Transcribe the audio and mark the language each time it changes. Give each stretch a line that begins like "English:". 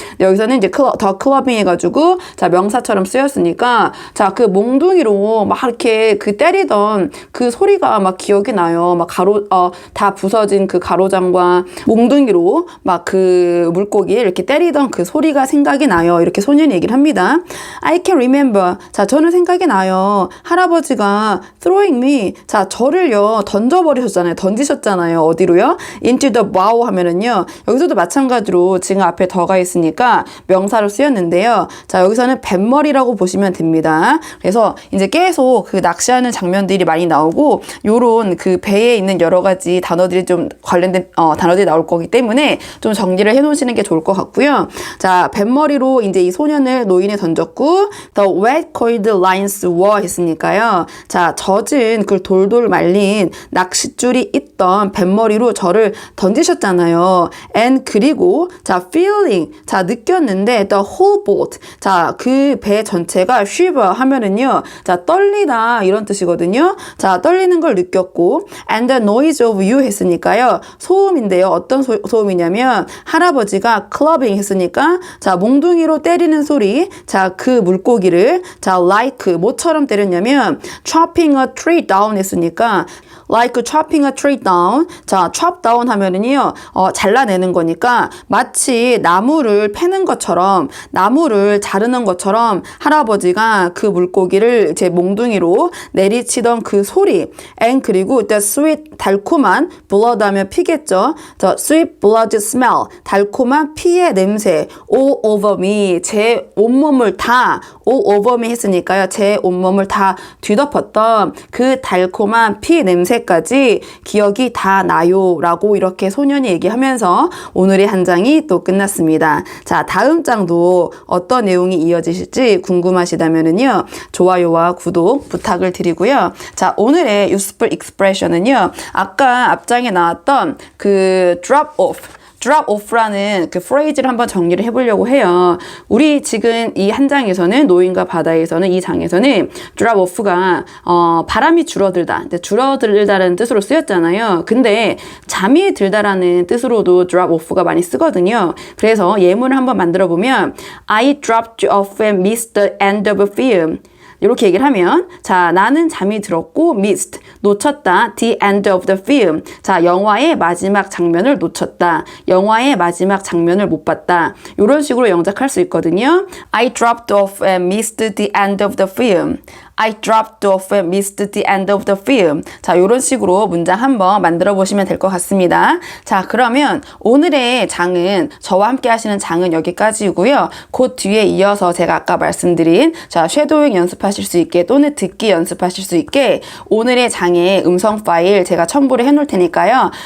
Korean: 근데 여기서는 이제 더 클러빙 해가지고 자, 명사처럼 쓰였으니까 자, 그 몽둥이로 막 이렇게 그 때리던 그 소리가 막 기억이 나요. 막 다 부서진 그 가로장과 몽둥이로 막 그 물고기를 이렇게 때리던 그 소리가 생각이 나요. 이렇게 소년이 얘기를 합니다.
English: I can remember.
Korean: 자, 저는 생각이 나요. 할아버지가
English: throwing me.
Korean: 자, 저를요 던지셨잖아요. 어디로요?
English: into the bow
Korean: 하면은요. 여기서도 마찬가지로 지금 앞에 더가 있으니까 명사로 쓰였는데요. 자, 여기서는 뱃머리라고 보시면 됩니다. 그래서 이제 계속 그 낚시하는 장면들이 많이 나오고 요런 그 배에 있는 여러 가지 단어들이 좀 관련된 단어들이 나올 거기 때문에 좀 정리를 해 놓으시는 게 좋을 것 같고요. 자, 뱃머리로 이제 이 소년을 노인에 던졌고
English: the wet coiled lines were
Korean: 했으니까요. 자, 젖은 그 돌돌 말린 낚싯줄이 있던 뱃머리로 저를 던지셨잖아요. and 그리고 자,
English: feeling.
Korean: 자, 느꼈는데
English: the whole boat.
Korean: 자, 그 배 전체가 shiver 하면은요. 자, 떨리다 이런 뜻이거든요. 자, 떨리는 걸 느꼈고
English: and the noise of you
Korean: 했으니까요. 소음인데요. 어떤 소음이냐면 할아버지가 clubbing 했으니까 자, 몽둥이로 때리는 소리.
English: 자, 그 물고기를 자, like
Korean: 뭐처럼 때렸냐면
English: chopping a tree down
Korean: 했으니까
English: like chopping a tree down.
Korean: 자, chop down 하면은요, 잘라내는 거니까 마치 나무를 패는 것처럼, 나무를 자르는 것처럼 할아버지가 그 물고기를 제 몽둥이로 내리치던 그 소리. and 그리고
English: the sweet,
Korean: 달콤한, blood 하면 피겠죠.
English: the sweet blood smell,
Korean: 달콤한 피의 냄새.
English: all over me,
Korean: 제 온몸을 다,
English: all over me
Korean: 했으니까요. 제 온몸을 다 뒤덮었던 그 달콤한 피 냄새 까지 기억이 다 나요 라고 이렇게 소년이 얘기하면서 오늘의 한 장이 또 끝났습니다. 자, 다음 장도 어떤 내용이 이어지실지 궁금하시다면은요, 좋아요와 구독 부탁을 드리고요. 자, 오늘의 useful expression은요, 아까 앞장에 나왔던 그 drop off라는 그 phrase를 한번 정리를 해보려고 해요. 우리 지금 이 한 장에서는 노인과 바다에서는 이 장에서는 drop off가 바람이 줄어들다라는 뜻으로 쓰였잖아요. 근데 잠이 들다라는 뜻으로도 drop off가 많이 쓰거든요. 그래서 예문을 한번 만들어 보면
English: I dropped off and missed the end of a film.
Korean: 이렇게 얘기를 하면 자, 나는 잠이 들었고
English: missed,
Korean: 놓쳤다.
English: the end of the film.
Korean: 자, 영화의 마지막 장면을 놓쳤다. 영화의 마지막 장면을 못 봤다. 이런 식으로 영작할 수 있거든요.
English: I dropped off and missed the end of the film. I dropped off and missed the end of the film.
Korean: 자, 이런 식으로 문장 한번 만들어 보시면 될 것 같습니다. 자, 그러면 오늘의 장은 저와 함께 하시는 장은 여기까지이고요. 그 뒤에 이어서 제가 아까 말씀드린 자, 쉐도잉 연습하실 수 있게 또는 듣기 연습하실 수 있게 오늘의 장의 음성 파일 제가 첨부를 해 놓을 테니까요.